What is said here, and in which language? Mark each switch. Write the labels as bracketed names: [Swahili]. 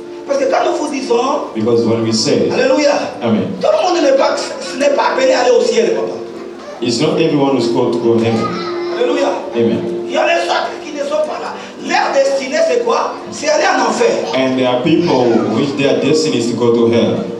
[French] Parce que quand nous vous disons, [English] Because when we say, Alléluia, Amen, [French] tout le monde n'est pas appelé à aller au ciel, papa. [English] it's not everyone who's called to go heaven. Alléluia. Amen. [French] Il y a les autres qui ne sont pas là. Leur destinée, c'est quoi? C'est aller en enfer. [English] And there are people which their destiny is to go to hell.